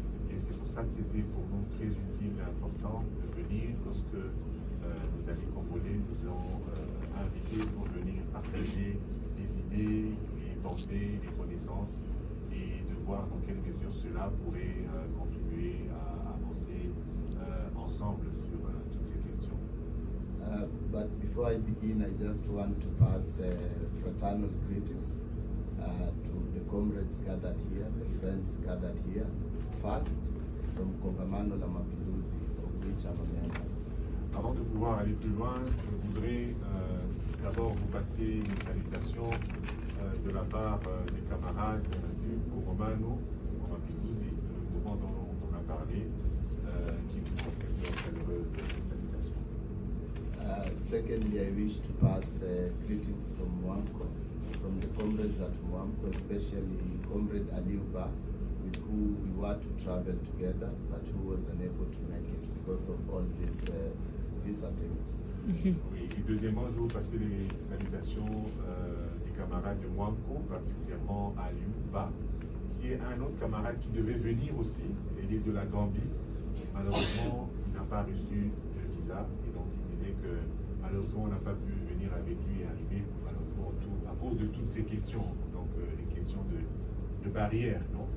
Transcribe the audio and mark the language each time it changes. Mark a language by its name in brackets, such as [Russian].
[French] Et c'est pour ça que c'était pour nous très utile et important de venir lorsque nos amis congolais nous ont invités pour venir partager les idées, les pensées, les connaissances et de voir dans quelle mesure cela pourrait contribuer à avancer ensemble sur toutes ces questions. [English] But before I begin, I just want to pass fraternal greetings to the comrades gathered here, the friends gathered here. First, from Kongamano la Mapinduzi, of which I'm a member. [French] Avant de pouvoir aller plus loin, je voudrais d'abord vous passer une salutation de la part des camarades du Kongamano la Mapinduzi, le mouvement dont on a parlé, qui vous transmettent une chaleureuse salutation. [English] Secondly, I wish to pass greetings from Mwamko, from the comrades at Mwamko, especially Comrade Aliuba, with who we were to travel together, but who was unable to make it because of all these visa things. [French] Oui, et deuxièmement, je vais vous passer les salutations des camarades de Mwamko, particulièrement Aliuba, qui est un autre camarade qui devait venir aussi, il est de la Gambie. Malheureusement, il n'a pas reçu de visa, et donc il disait que malheureusement, on n'a pas pu venir avec lui et arriver, malheureusement, à cause de toutes ces questions, donc les questions de barrières, non?